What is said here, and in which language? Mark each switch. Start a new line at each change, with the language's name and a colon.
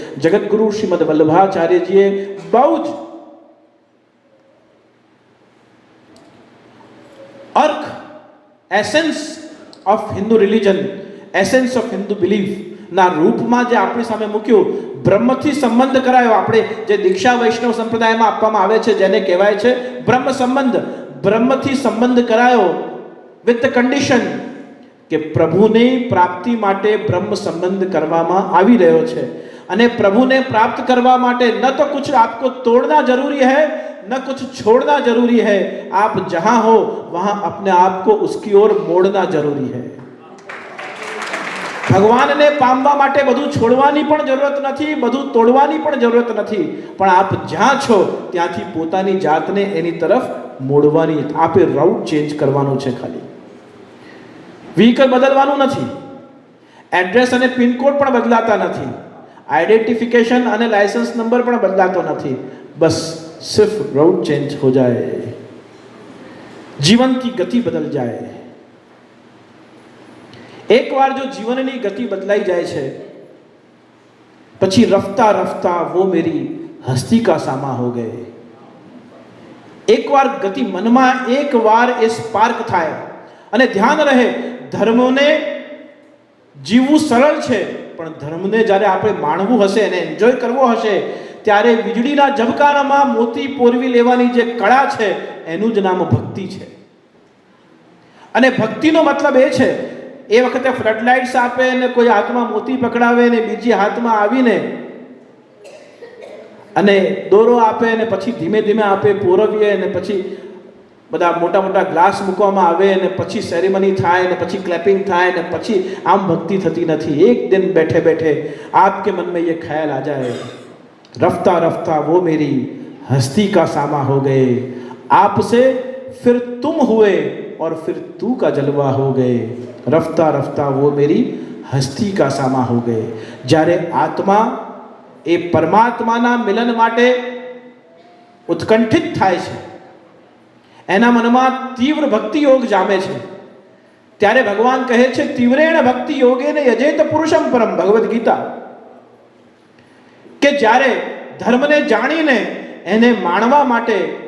Gujarati: જગતગુરુ શ્રીમદ વલ્લભાચાર્યજીએ બહુ જ અર્ક, essence of Hindu religion, essence of Hindu belief ના રૂપમાં જે આપણી સામે મૂક્યું. બ્રહ્મથી સંબંધ કરાયો. આપણે જે દીક્ષા વૈષ્ણવ સંપ્રદાયમાં આપવામાં આવે છે જેને કહેવાય છે બ્રહ્મ સંબંધ, બ્રહ્મથી સંબંધ કરાયો વિથ ધ કન્ડિશન કે પ્રભુની પ્રાપ્તિ માટે બ્રહ્મ સંબંધ કરવામાં આવી રહ્યો છે. અને પ્રભુને પ્રાપ્ત કરવા માટે ન તો
Hindi: कुछ आपको तोड़ना जरूरी है, न कुछ छोड़ना जरूरी है. आप जहां हो वहां अपने आप को उसकी ओर मोड़ना जरूरी है.
Gujarati: ભગવાનને પામવા માટે બધું છોડવાની પણ જરૂરત નથી, બધું તોડવાની પણ જરૂરત નથી, પણ આપ જ્યાં છો ત્યાંથી પોતાની જાતને એની તરફ મોડવાની, આપે રાઉટ ચેન્જ કરવાનું છે. ખાલી વ્હીકલ બદલવાનું નથી, એડ્રેસ અને પિનકોડ પણ બદલાતા નથી, આઈडेंटिफिकेशन અને લાયસન્સ નંબર પણ બદલાતો નથી.
Hindi: બસ सिर्फ राउट चेंज हो जाए, जीवन की गति बदल जाए.
Gujarati: एक बार जो जीवननी गति बदलाई जाए छे પછી
Hindi: रफ्ता रफ्ता वो मेरी हस्ती का सामा हो गए.
Gujarati: एक बार गति મનમાં એક વાર એ સ્પાર્ક થાય. અને ધ્યાન રહે, ધર્મને જીવવું સરળ છે, પણ ધર્મને જ્યારે આપણે માણવું હશે અને એન્જોય કરવો હશે ત્યારે વીજળીના ઝબકારામાં મોતી પોરવી લેવાની જે કળા છે એનું જ નામ ભક્તિ છે. અને ભક્તિનો મતલબ એ છે, એ વખતે ફ્લડ લાઇટ્સ આપે ને કોઈ હાથમાં મોતી પકડાવે ને બીજી હાથમાં આવીને અને દોરો આપે ને પછી ધીમે ધીમે આપે પોરવીએ ને પછી બધા મોટા મોટા ગ્લાસ મૂકવામાં આવે ને પછી સેરેમની થાય ને પછી ક્લેપિંગ થાય ને પછી આમ ભક્તિ થતી નથી.
Hindi: એક દિન બેઠે બેઠે आपके मन में ये ख्याल आ जाए, रफ्ता रफ्ता वो मेरी हस्ती का सामा हो गए, आपसे फिर तुम हुए और फिर तू का जलवा हो गए, रफ्ता रफ्ता वो मेरी हस्ती का सामा हो गए.
Gujarati: જ્યારે આત્મા એ પરમાત્માના મિલન માટે ઉત્કંઠિત થાય છે, એના મનમાં તીવ્ર ભક્તિ યોગ જામે છે, ત્યારે ભગવાન કહે છે તીવ્રેણ ભક્તિ યોગેન યજેત પુરુષમ પરમ, ભગવદ્ ગીતા, કે જ્યારે ધર્મને જાણીને એને માણવા માટે,